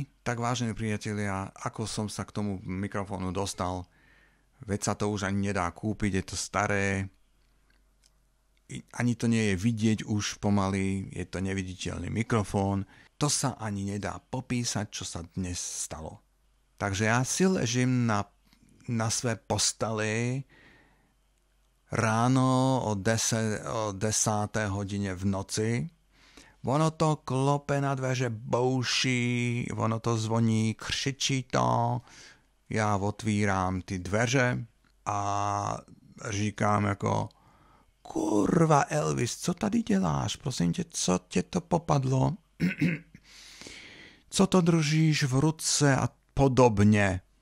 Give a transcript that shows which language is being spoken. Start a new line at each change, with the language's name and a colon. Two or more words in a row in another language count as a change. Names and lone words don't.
Slovak: Tak vážení priatelia, ako som sa k tomu mikrofónu dostal, veď sa to už ani nedá kúpiť, je to staré, ani to nie je vidieť už pomaly, je to neviditeľný mikrofón. To sa ani nedá popísať, čo sa dnes stalo. Takže ja si ležím na své posteli ráno o 10. hodine v noci.
Czech: Ono to klope na dveře, bouší, ono to zvoní, křičí to. Já otvírám ty dveře a říkám jako: Kurva Elvis, co tady děláš? Prosím tě, co tě to popadlo? Co to držíš v ruce a podobně?